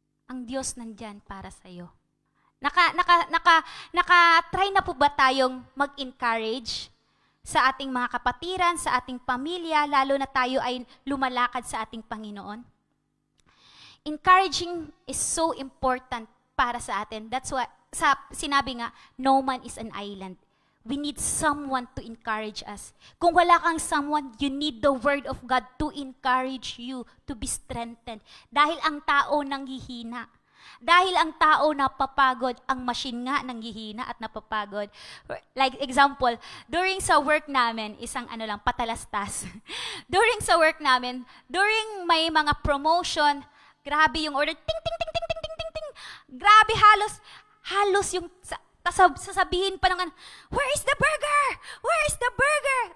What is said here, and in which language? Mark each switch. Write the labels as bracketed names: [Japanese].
[Filipino] Ang Diyos nandyan para sa iyo. Naka-try na po ba tayong mag-encourage sa ating mga kapatiran, sa ating pamilya, lalo na tayo ay lumalakad sa ating Panginoon? [English] Encouraging is so important [Filipino] para sa atin. [English] That's why [Filipino] sinabi nga, [English] no man is an island. We need someone to encourage us. [Filipino] Kung wala kang [English] someone, you need the word of God to encourage you to be strengthened. [Filipino] Dahil ang tao nanghihina. Dahil ang tao napapagod, ang machine nga nanghihina at napapagod. [English] Like example, [Filipino] during sa work namin, isang patalastas. During sa work namin, during may mga promotion, grabe yung order, ting, ting, ting, ting, ting, ting, ting, ting. Grabe, halos yung, sasabihin pa ng, [English] where is the burger? Where is the burger?